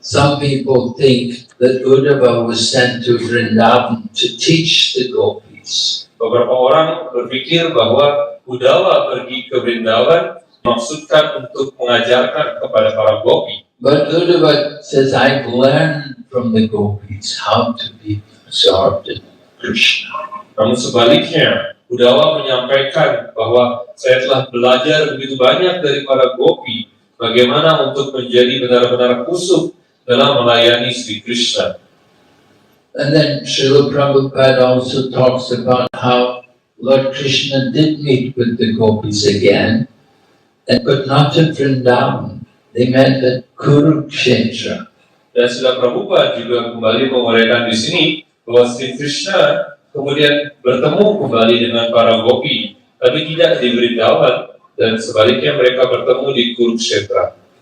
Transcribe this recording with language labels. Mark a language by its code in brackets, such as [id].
[en] Some people think that Uddhava was sent to Vrindavan to teach the gopis. [id] Beberapa orang berpikir bahwa Uddhava pergi ke Vrindavan maksudkan untuk mengajarkan kepada para gopi. [en] But Uddhava says, I've learned from the gopis how to be absorbed in Krishna. [id] Namun sebaliknya, Uddhava menyampaikan bahwa saya telah belajar begitu banyak dari para gopi bagaimana untuk menjadi benar-benar kusuk dalam melayani Sri Krishna. [en] And then Srila Prabhupada also talks about how Lord Krishna did meet with the gopis again, but not at Vrindavan. They met at Kurukshetra. [id] Dan Srila Prabhupada juga kembali menguraikan di sini bahwa Sri Krishna kemudian bertemu kembali dengan para gopi, tapi tidak di Vrindavan, dan sebaliknya mereka bertemu di Kurukshetra.